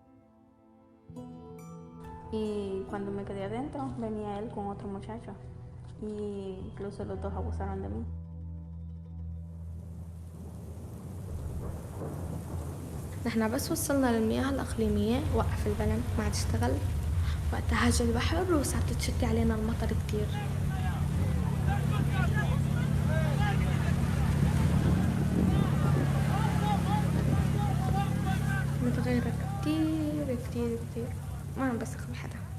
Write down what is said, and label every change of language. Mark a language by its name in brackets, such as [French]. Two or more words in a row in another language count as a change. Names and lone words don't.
[Spanish] Y cuando me quedé adentro venía él con otro muchacho y incluso los dos abusaron de mí. [Arabic] نحن بس وصلنا للمياه الإقليمية وقف البلد ما عاد اشتغل. وقتها هاج البحر وصارت تشتي علينا المطر كتير. متغيرة كتير كتير كتير، ما عم بثق بحدا.